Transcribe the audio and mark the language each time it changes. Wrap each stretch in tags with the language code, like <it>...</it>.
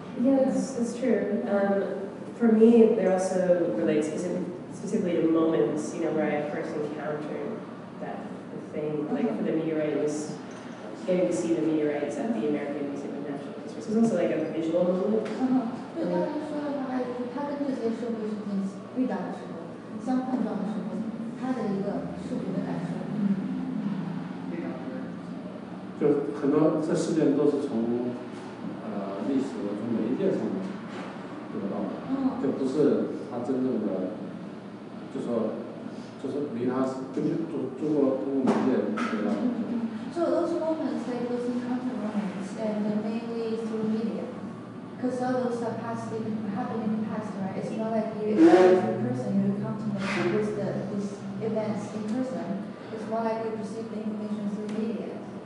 <en>Yeah, that's true. For me, they also relate specifically to moments, you know, where I first encountered that thing. Like for the meteorite, it was getting to see the meteorites at the American Museum of Natural History. So it was also like a visual moment.</en> <zh>对刚才说的话，它跟这些社会事件遇到的时候，相碰撞的时候，它的一个视觉的感受。就很多这事件都是从历史的从媒介上面得到的，就不是他真正的，就是离他根据通过媒介得到的。</zh> <en>So those moments, like those encounter moments, and mainly through media, because all those are happened in the past, right? It's not like you experience in person, you encounter these events in person. It's more like you receive the information through media.</en>